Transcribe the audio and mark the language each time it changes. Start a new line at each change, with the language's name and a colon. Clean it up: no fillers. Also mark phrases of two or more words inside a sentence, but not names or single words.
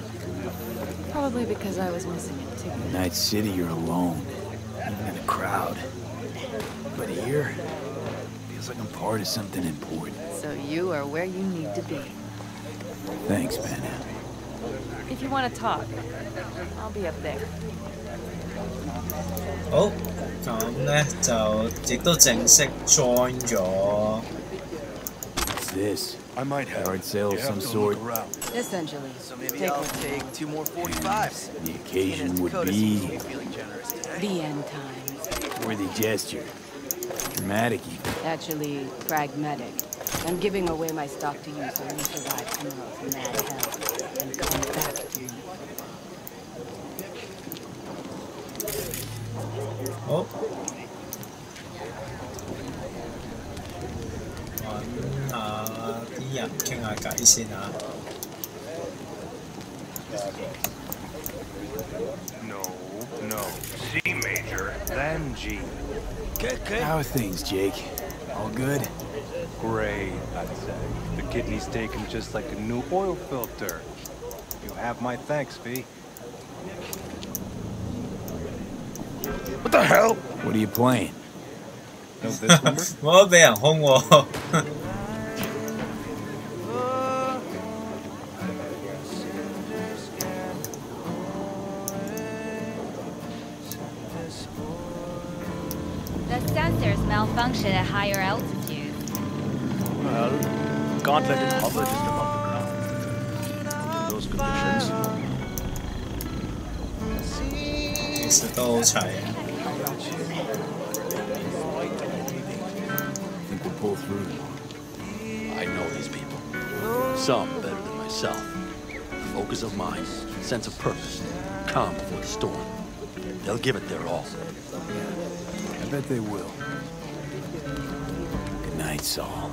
English: Probably because I was missing it too. In Night City, you're alone. Even in a crowd. But here, feels like I'm part of something important. So you are where you need to be. Thanks, Pan Am. If you want to talk, I'll be up there.
Cantonese: 好，咁咧就亦都正式 join 咗。
English: What's this? I might have yard sale of some sort. Essentially. So maybe I'll take 2 more 45s. The occasion would be The end times. worthy gesture. Dramatic even. Actually, pragmatic. I'm giving away my stock to you so you survive tomorrow's mad hell and come back to me.
Cantonese: 好，揾下啲人傾下偈先啊。
English: No. C major, then G. How are things, Jake? All good? Great, I'd say. The kidney's taken just like a new oil filter. You have my thanks, V. What the hell? What are you playing? Know this number?
Cantonese: 我都俾人兇喎。
English: The sensors malfunction at higher altitude. Well, can't let it hover just above the ground. In those conditions.
Cantonese: 其實都好齊啊。
English: Think we'll pull through. I know these people. Some better than myself. Focus of mind, sense of purpose, calm before the storm. They'll give it their all. I bet they will. Good night, Saul.